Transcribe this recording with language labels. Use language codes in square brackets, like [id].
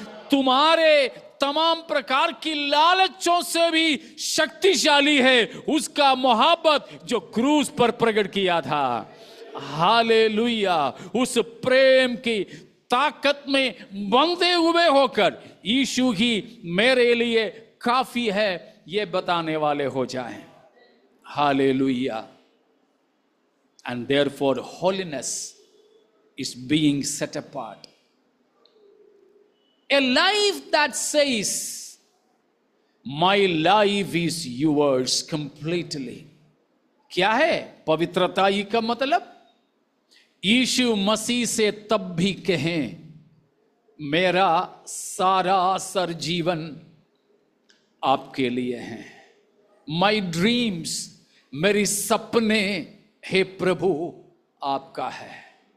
[hi] तुम्हारे तमाम प्रकार की लालचों से भी शक्तिशाली है उसका मोहब्बत जो क्रूस पर प्रकट किया था। हालेलुया। उस प्रेम की ताकत में बंधे हुए होकर यीशु ही मेरे लिए काफी है, ये बताने वाले हो जाएं। Hallelujah. [en] And therefore holiness is being set apart. A life that says, my life is yours completely. [hi] क्या है पवित्रता ही का मतलब? यीशु मसीह से तब भी कहें, मेरा सारा सर जीवन आपके लिए है। [en] My dreams, [hi] मेरी सपने, हे प्रभु आपका है।